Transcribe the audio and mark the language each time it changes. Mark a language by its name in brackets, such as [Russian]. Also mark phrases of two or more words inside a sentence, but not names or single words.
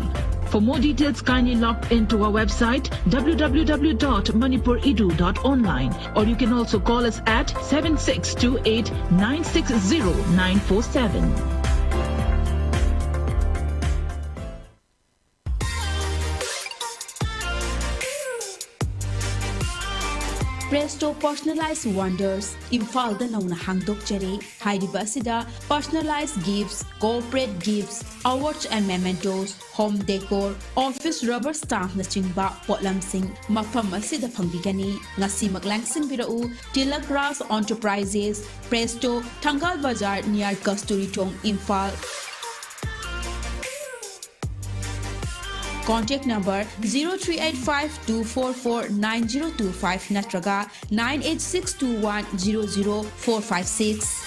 [English] For more details, kindly log into our website www.manipuredu.online, or you can also call us at 7628 960 947. Presto Personalized Wonders, [Manipuri] Imphal da nauna hangdok jere, Hairiba asida [English] personalized gifts, corporate gifts, awards and mementos, home decor, office rubber stamp [Manipuri] na chingba potlamsing, mafam asida pangbigani, ngasi maglangsing birau, [English] Tilak Ras Enterprises, Presto, Tangal Bazaar near Kasturi Tong, Imphal. Contact number 0385-244-9025 natraga 98621-00456.